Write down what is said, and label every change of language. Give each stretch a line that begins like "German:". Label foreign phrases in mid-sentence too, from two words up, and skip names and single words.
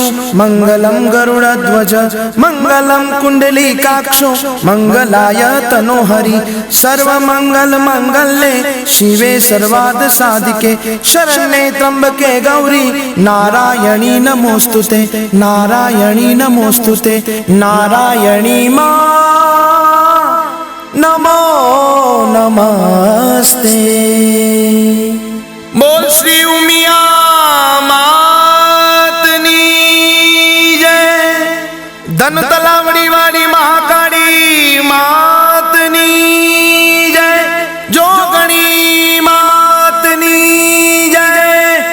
Sanskrit: मंगलम गरुड़ध्वज मंगलम कुंडलीकाक्षो मंगलाय तनोहरि सर्वमंगल मंगल्ये शिवे सर्वार्थ साधिके शरण्ये त्र्यंबके गौरी नारायणी नमोस्तुते नारायणी नमोस्तुते नारायणी मां नमो नमस्ते।
Gujarati: બોલ શ્રી ઉમિયા માતની જય। ધન તલાવડી વાલી મહાકાલી માતની જય। જોગણી માતની જય।